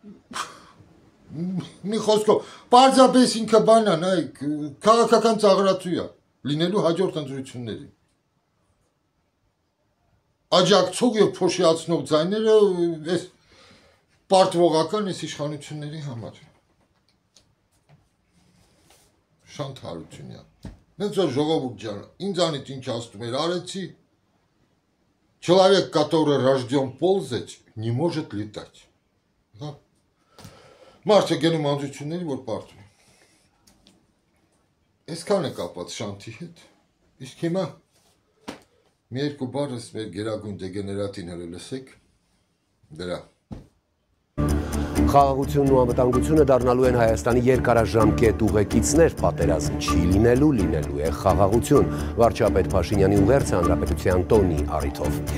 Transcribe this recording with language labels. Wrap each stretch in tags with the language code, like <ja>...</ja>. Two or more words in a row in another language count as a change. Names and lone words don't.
<hy>մի խոսքով, պարզապես ինքը բանան, այ քաղաքական ծաղրացու է լինելու հաջորդ ընտրությունների։ Աջակցող եւ փոշիացնող ձայները այս պարտվողական այս իշխանությունների համար։ Շանթ Հարությունյան։ Նենց որ ժողովուրդ ջան, ինձանից ինչ ասում էր արեցի,</hy> <ru>человек, который рожден ползать, не может летать։</ru> <hy>Հա։ Մարդը գնում անձությունների, որ պարտվում է։ Այսքան է կապված շանթի հետ։ Իսկ հիմա մի երկու բառս մեր գերագույն դեգեներատին հələ լսեք։ Դրա։ Խաղաղությունն ու անվտանգությունը դառնալու են Հայաստանի երկարաժամկետ ուղեկիցներ, պատերազմ չի լինելու է խաղաղություն։ Վարչապետ Փաշինյանի ուղերձը հանրապետության տոնի առիթով։</hy>